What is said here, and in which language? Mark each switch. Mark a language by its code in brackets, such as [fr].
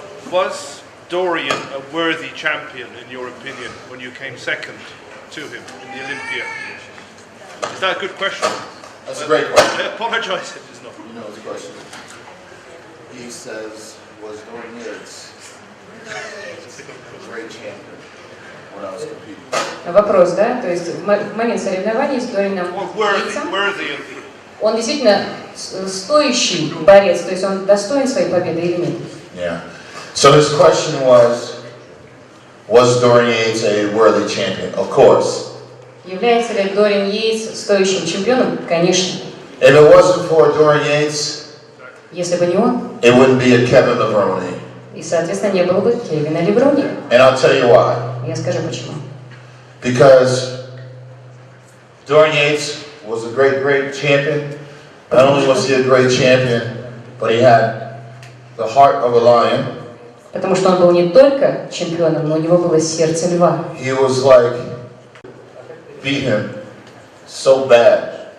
[en] Was Dorian a worthy champion, in your opinion, when you came second to him in the Olympia? Is that a good question? That's a great question. I apologise if it's not. You know his question. He says, was Dorian Yates a great champion when I was competing? [ru] Вопрос, да? То есть в момент соревнований с Дорином Йейтсом он действительно стоящий борец, то есть он достоин своей победы или нет? [en] Yeah. So his question was Dorian Yates a worthy champion? Of course. [ru] Является ли Дориан Йейтс стоящим чемпионом? Конечно. [en] If it wasn't for Dorian Yates, [ru] если бы не он, [en] it wouldn't be a Kevin Levrone. [ru] и, соответственно, не было бы Кевина Леврони. [en] And I'll tell you why. [ru] Я скажу почему. [en] Because Dorian Yates was a great champion. Not only was he a great champion, but he had the heart of a lion, [ru] Потому что он был не только чемпионом, но у него было сердце льва. [en] He was like, beat him so bad.